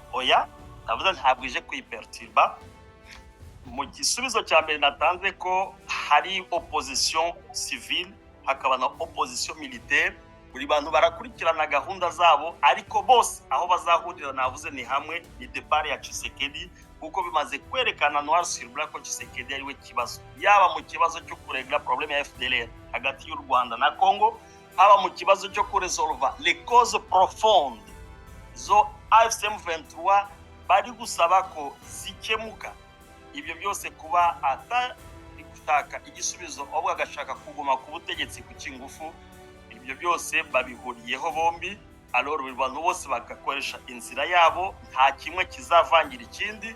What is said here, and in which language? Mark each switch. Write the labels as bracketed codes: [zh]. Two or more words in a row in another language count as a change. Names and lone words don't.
[rw] Oya, ndavuze ntabwo ije kuyiperturba. Mu gisubizo cya mbere natanze ko hari [fr] opposition civile [rw] hakaba na [fr] opposition militaire, [rw] buri bantu barakurikirana gahunda zabo, ariko bose aho bazahurira navuze ni hamwe, ni départ ya Tshisekedi, kuko bimaze kwerekana [fr] noir sur blanc [rw] ko Tshisekedi ariwe kibazo, yaba mu kibazo cyo kuregla problème ya FDLR hagati y'u Rwanda na Congo, haba mu kibazo cyo kuresolva [fr] les causes profondes [rw] zo AFC M23 bari gusaba ko zikemuka. Ibyo byose kuba atari gushaka igisubizo ahubwo agashaka kuguma ku butegetsi ku kingufu, ibyo byose babihuriyeho bombi. Alors buri bantu bose bagakoresha inzira yabo, nta kimwe kizavangira ikindi.